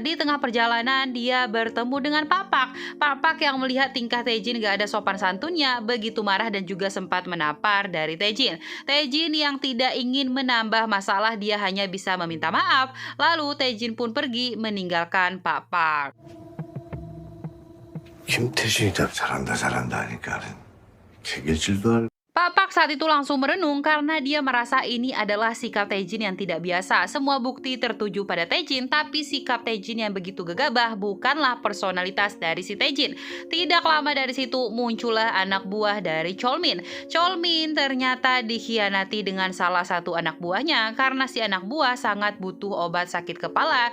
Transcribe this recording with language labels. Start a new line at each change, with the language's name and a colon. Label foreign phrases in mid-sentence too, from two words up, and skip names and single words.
Indonesian: Di tengah perjalanan, dia bertemu dengan Pak Park. Pak Park yang melihat tingkah Tae-jin gak ada sopan santunnya begitu marah dan juga sempat menampar dari Tae-jin. Tae-jin yang tidak ingin menambah masalah, dia hanya bisa meminta maaf. Lalu Tae-jin pun pergi meninggalkan Pak Park.
Korean: 김태진이 답 잘한다 하니까는 개길질도 할.
Indonesian: Pak Park saat itu langsung merenung karena dia merasa ini adalah sikap Tae-jin yang tidak biasa. Semua bukti tertuju pada Tae-jin, tapi sikap Tae-jin yang begitu gegabah bukanlah personalitas dari si Tae-jin. Tidak lama dari situ muncullah anak buah dari Chol-min. Chol-min ternyata dikhianati dengan salah satu anak buahnya karena si anak buah sangat butuh obat sakit kepala.